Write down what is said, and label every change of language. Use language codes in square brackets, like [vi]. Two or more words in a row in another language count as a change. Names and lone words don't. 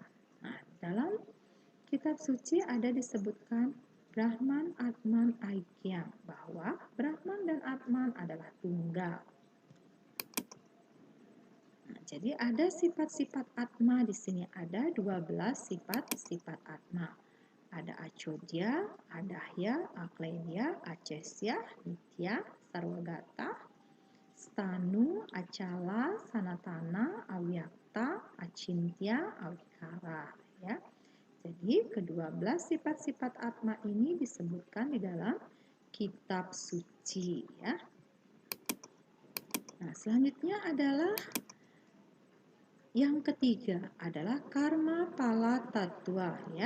[id] Nah, dalam kitab suci ada disebutkan [sa] Brahman, Atman, Aikyam, [id] bahwa Brahman dan Atman adalah tunggal. Nah, jadi ada sifat-sifat Atma di sini, ada 12 sifat-sifat Atma. [sa] Ada Achodya, Adahya, Akledya, Acesya, Nitya, Sarwagata, Stanu, Acala, Sanatana, Avyakta, Acintya, Avikara, [id] ya. Jadi ke-12 sifat-sifat Atma ini disebutkan di dalam kitab suci, ya. Nah, selanjutnya adalah yang ketiga adalah [sa] Karma Pala Tattwa, [id] ya.